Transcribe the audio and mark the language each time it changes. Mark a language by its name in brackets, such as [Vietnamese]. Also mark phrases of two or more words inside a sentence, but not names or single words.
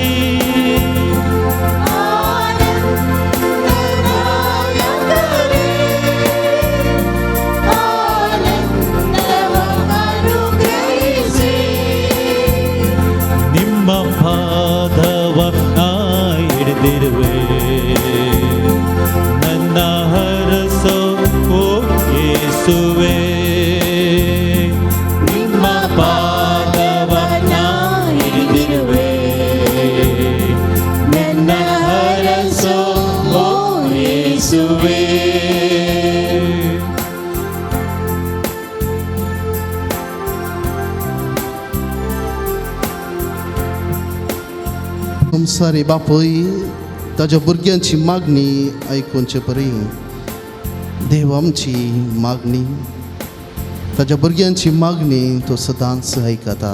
[Kannada] ನಿಮ್ಮ ಪಾದವ ನಾ ಹಿಡಿದಿರುವೆ, ನನ್ನ ಹರಸೋ ಓ ಯೇಸುವೆ. ನಿಮ್ಮ ಪಾದವ ನಾ ಹಿಡಿದಿರುವೆ, ನನ್ನ ಹರಸೋ ಓ ಯೇಸುವೆ. [Konkani] संसारी बापूय ताच्या भुरग्यांची मागणी आयकुनचे परी देव आमची मागणी, ताच्या भुरग्यांची मागणी तो सदांच आयकता.